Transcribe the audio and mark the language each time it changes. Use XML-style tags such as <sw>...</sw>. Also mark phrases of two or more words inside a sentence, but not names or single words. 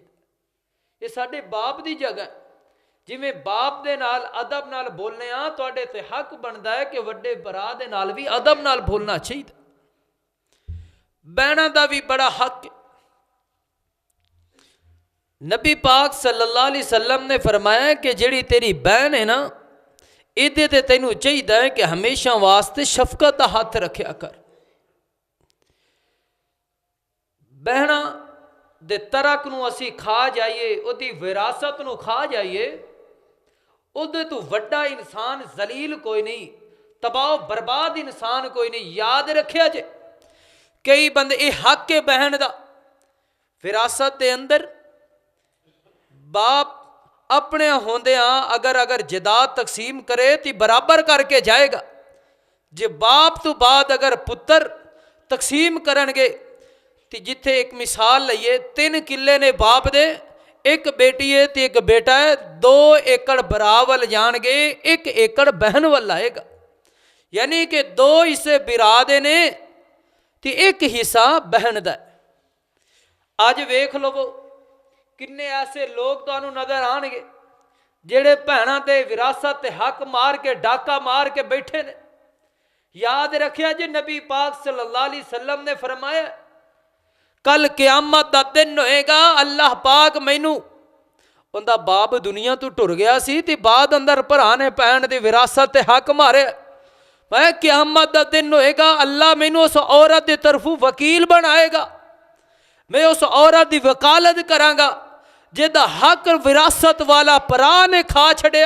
<pa>اے ساڈے باپ دی جگہ اے. جیویں باپ دے نال ادب نال بولنے آں، تہاڈے تے حق بندا اے کہ وڈے بھرا دے نال وی ادب نال بولنا چاہیدا. بہناں دا وی بڑا حق اے. نبی پاک</pa> <ar>صلى الله عليه وسلم</ar> <pa>نے فرمایا کہ جیہڑی تیری بہن اے ناں، ایہدے تے تینوں چاہیدا اے کہ ہمیشہ واسطے شفقت دا ہتھ رکھیا کر. بہناں دے ترکے نوں اسی کھا جائیے، اوہدی وراثت نوں کھا جائیے، اوہدے توں وڈا انسان ذلیل کوئی نئیں، تباہ برباد انسان کوئی نئیں. یاد رکھیا جے کئی بندے اے حق کہ بہن دا وراثت دے اندر باپ اپنے ہوندیاں اگر جائیداد تقسیم کرے تے برابر کر کے جائے گا. جے باپ توں بعد اگر پتر تقسیم کرن گے تے جتھے اک مثال لئیے، 3 کلے نیں باپ دے، اک بیٹی اے تے اک بیٹا اے، 2 ایکڑ بھرا ول جان گے، 1 ایکڑ بہن ول آئے گا. یعنی کہ 2 حصے بھرا دے نیں تے 1 حصہ بہن دا. اج ویکھ لوو کنے ایسے لوک تہانوں نظر آن گے جیہڑے بھیناں دے وراثت تے حق مار کے ڈاکا مار کے بیٹھے نیں. یاد رکھیا جے نبی پاک</pa> <ar>صلى الله عليه وسلم</ar> <pa>نے فرمایا کل قیامت دا دن ہووے گا، اللہ پاک مینوں، اوہناں دا باپ دنیا توں ٹر گیا سی تے بعد اندر بھرا نے بھین دی وراثت تے حق مارے. میں قیامت دا دن ہووے گا، اللہ مینوں اس عورت دی طرفوں وکیل بنائے گا، میں اس عورت دی وکالت کراں گا جیہدا حق وراثت والا بھرا نے کھا چھڈیا.</pa>